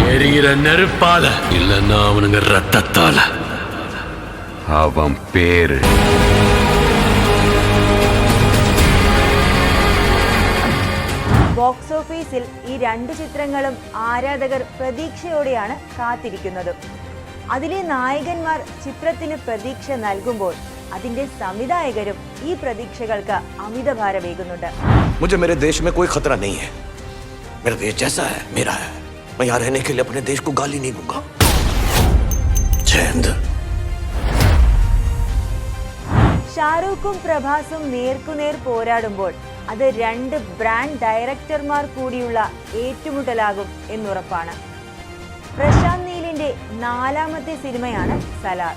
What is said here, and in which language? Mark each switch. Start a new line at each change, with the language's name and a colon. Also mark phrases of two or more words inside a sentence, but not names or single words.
Malayalam: ബോക്സ് ഓഫീസിൽ ഈ 2 ചിത്രങ്ങളും ആരാധകർ പ്രതീക്ഷയോടെയാണ് കാത്തിരിക്കുന്നത്. അതിലെ നായകന്മാർ ചിത്രത്തിന് പ്രതീക്ഷ നൽകുമ്പോൾ അതിന്റെ സംവിധായകരും ഈ പ്രതീക്ഷകൾക്ക് അമിതഭാരമേകുന്നുണ്ട്.
Hindi: मुझे मेरे देश में कोई खतरा नहीं है. मेरा देश जैसा है मेरा है. मैं यहाँ रहने के लिए अपने देश को गाली नहीं दूंगा. जय हिंद.
Malayalam: ഷാരൂഖും പ്രഭാസും നേർക്കുനേർ പോരാടുമ്പോൾ അത് 2 ബ്രാൻഡ് ഡയറക്ടർമാർ കൂടിയുള്ള ഏറ്റുമുട്ടലാകും എന്നുറപ്പാണ്. പ്രശാന്ത് നീലിന്റെ 4ാമത്തെ സിനിമയാണ് സലാർ.